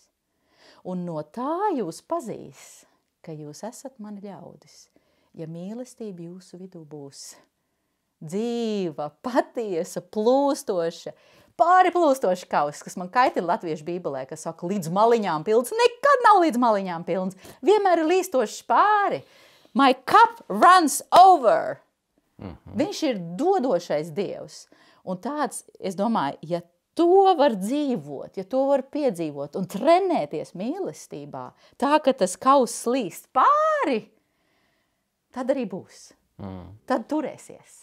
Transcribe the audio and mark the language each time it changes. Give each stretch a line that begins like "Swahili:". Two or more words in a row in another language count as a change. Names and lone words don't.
Latvian: Un no tā jūs pazīs, ka jūs esat mani ļaudis, ja mīlestība jūsu vidū būs dzīva, patiesa, plūstoša, pāri plūstoša kauss, kas man kaitina latviešu bībelē, kas saka līdz maliņām pilns, nekad nav līdz maliņām pilns, vienmēr ir līstošs pāri.
English: My cup runs over.
Latvian: Viņš ir dodošais Dievs. Un tāds, es domāju, ja to var dzīvot, ja to var piedzīvot un trenēties mīlestībā, tā, ka tas kauss slīst pāri, tad arī būs. Tad turēsies.